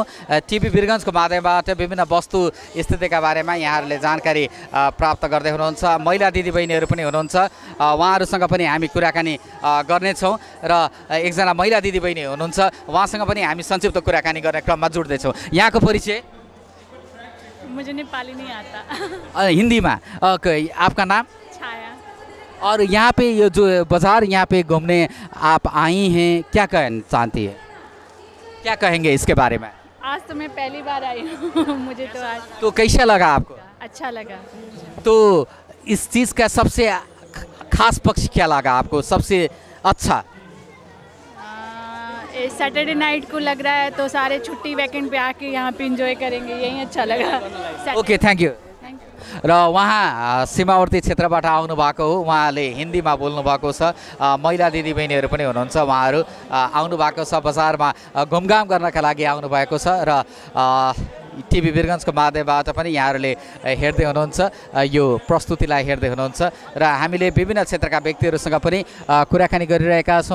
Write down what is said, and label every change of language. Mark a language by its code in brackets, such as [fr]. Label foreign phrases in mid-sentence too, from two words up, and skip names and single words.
[ne] टिभी वीरगञ्जको माध्यमबाट विभिन्न वस्तु स्थितिका बारेमा यहाँहरूले जानकारी प्राप्त गर्दै हुनुहुन्छ। महिला दिदीबहिनीहरू पनि हुनुहुन्छ, उहाँहरूसँग पनि हामी कुराकानी गर्नेछौँ र एकजना महिला दिदीबहिनी हुनुहुन्छ, उहाँसँग पनि हामी संक्षिप्त कुराकानी गर्ने क्रममा जुट्दैछौँ। यहाँको परिचय? [hi] मुझे नेपाली नहीं आता। हिंदी में? आपका नाम? छाया। और यहाँ पे ये जो बाज़ार यहाँ पे घूमने आप आई हैं, क्या कहना चाहती है, क्या कहेंगे इसके बारे में? आज तो मैं पहली बार आई हूँ मुझे तो आज तो कैसा लगा आपको? अच्छा लगा। तो इस चीज़ का सबसे खास पक्ष क्या लगा आपको, सबसे अच्छा? [en] Saturday night [hi] को लग रहा है तो सारे छुट्टी वीकेंड पे आके यहाँ पे एंजॉय करेंगे, यही अच्छा लगा। [en] okay, thank you. [ne] र उहाँ सीमावर्ती क्षेत्रबाट आउनु भएको हो, उहाँले हिन्दीमा बोल्नु भएको छ। महिला दिदीबहिनीहरू पनि हुनुहुन्छ, उहाँहरू आउनु भएको छ बजारमा घुमघाम गर्नका लागि आउनु भएको छ र टिभी वीरगञ्जको माध्यमबाट पनि यहाँहरूले हेर्दै हुनुहुन्छ, यो प्रस्तुतिलाई हेर्दै हुनुहुन्छ र हामीले विभिन्न क्षेत्रका व्यक्तिहरूसँग पनि कुराकानी गरिरहेका छौँ।